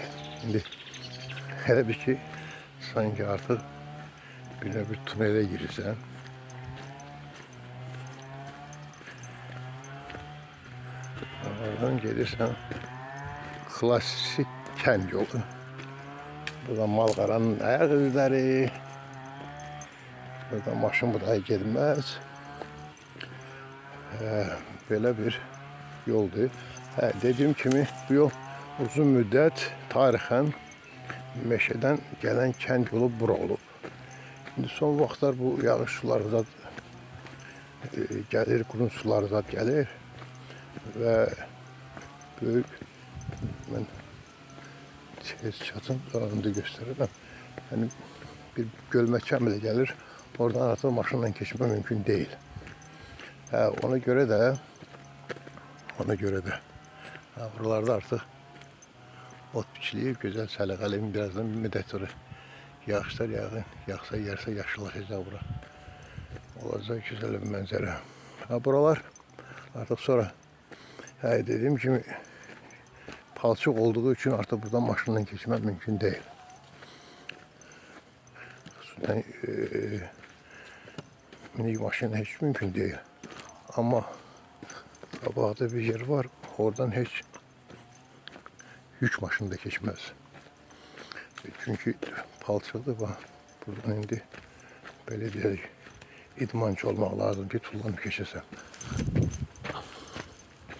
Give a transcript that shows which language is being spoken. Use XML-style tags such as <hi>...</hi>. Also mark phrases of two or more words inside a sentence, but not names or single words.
<az>İndi elə bir ki, sanki artıq bir tünele girirsən. Oradan gelirsen klasik kənd yolu. Burada Malqaranın ayak izləri.</az> <tr>Burada maşın buraya gelmez. Böyle bir yoldur.</tr> <az>Dediğim kimi bu yol uzun müddət tarixən meşədən gələn kənd yolu bura olub. Şimdi son vaxtlar bu yağış suları zat gəlir, qurun suları zat gəlir.</az> <tr>Ve büyük, ben çatın önünde gösteririm. Yani bir gölməçə bile gelir, oradan artık maşınla geçme mümkün değil.</tr> <az>Ona göre de buralarda artık ot biçiliyib, güzel səliqəli, birazdan bir müddət sonra yağışlar yağsa yersə yaşıllaşacaq bura. Olacaq güzel bir mənzərə.</az> <tr>Buralar artık sonra dediğim gibi palçıq olduğu için artık buradan maşınla geçmek mümkün değil. Minik maşınla hiç mümkün değil. Ama qabaqda bir yer var, oradan hiç yük maşını da geçmez.</tr> <az>Çünkü palçıqdır, buradan indi belə deyək, idmançı olmaq lazım ki, tullanıb keçəsən.</az>